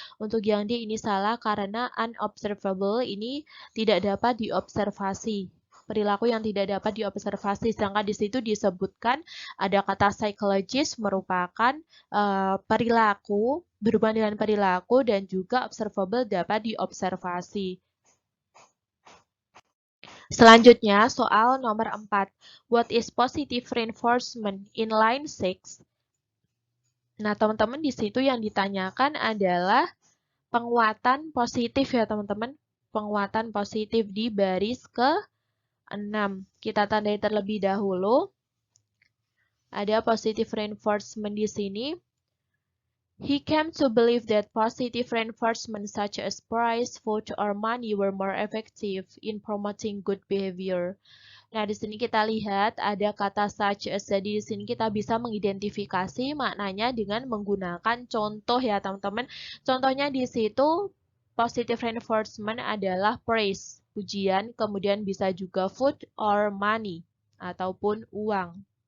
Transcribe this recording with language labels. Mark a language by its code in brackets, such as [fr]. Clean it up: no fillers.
[id] Untuk yang D ini salah karena unobservable ini tidak dapat diobservasi. Perilaku yang tidak dapat diobservasi, sedangkan di situ disebutkan ada kata psychologist merupakan perilaku, berhubungan dengan perilaku dan juga observable dapat diobservasi. Selanjutnya soal nomor 4. [en] What is positive reinforcement in line 6? [id] Nah, teman-teman di situ yang ditanyakan adalah penguatan positif ya teman-teman. Penguatan positif di baris ke-6. Kita tandai terlebih dahulu. Ada positive reinforcement di sini. [en] He came to believe that positive reinforcement such as praise, food, or money were more effective in promoting good behavior. [id] Nah, di sini kita lihat ada kata such as. Jadi di sini kita bisa mengidentifikasi maknanya dengan menggunakan contoh ya, teman-teman. Contohnya di situ positive reinforcement adalah praise, pujian, kemudian bisa juga [en] food or money [id] ataupun uang.